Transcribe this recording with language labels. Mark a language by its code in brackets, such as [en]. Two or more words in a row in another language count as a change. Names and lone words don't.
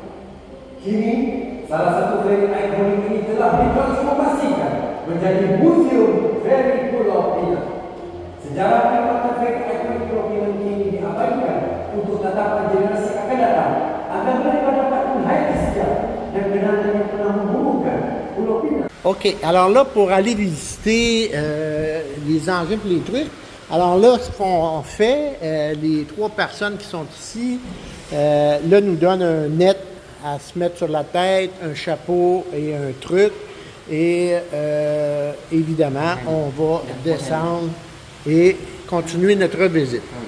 [ms] Kini, salah satu feri ikonik ini telah ditransformasikan menjadi Museum Feri Pulau Pinang. Sejarah perkhidmatan feri ikonik Pulau Pinang kini diabadikan untuk tatapan generasi akan datang agar mereka dapat menghayati sejarah dan kenangan yang pernah menghubungkan Pulau Pinang. [fr] OK. Alors là, pour aller visiter les engins et les trucs, alors là, ce qu'on fait, les 3 personnes qui sont ici, là, nous donnent un net à se mettre sur la tête, un chapeau et un truc. Et évidemment, on va descendre et continuer notre visite.